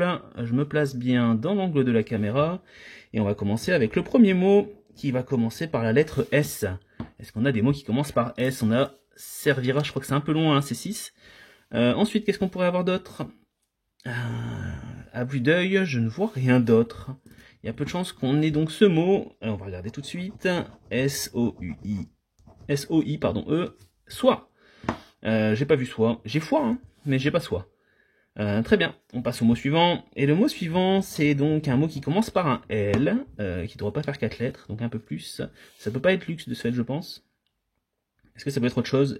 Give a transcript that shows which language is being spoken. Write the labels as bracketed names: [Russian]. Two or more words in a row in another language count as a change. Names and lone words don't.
[French] Je me place bien dans l'angle de la caméra. Et on va commencer avec le premier mot qui va commencer par la lettre S. Est-ce qu'on a des mots qui commencent par S? On a servira, je crois que c'est un peu long, hein, c'est 6. Ensuite, qu'est-ce qu'on pourrait avoir d'autre? À vue d'œil, je ne vois rien d'autre. Il y a peu de chances qu'on ait donc ce mot. On va regarder tout de suite. S-O-U-I. S-O-I, pardon, E. Soit. J'ai pas vu soit. J'ai foi, hein, mais j'ai pas soit. Très bien, on passe au mot suivant. Et le mot suivant, c'est donc un mot qui commence par un L, qui ne doit pas faire 4 lettres, donc un peu plus. Ça peut pas être luxe de ce fait, je pense. Est-ce que ça peut être autre chose?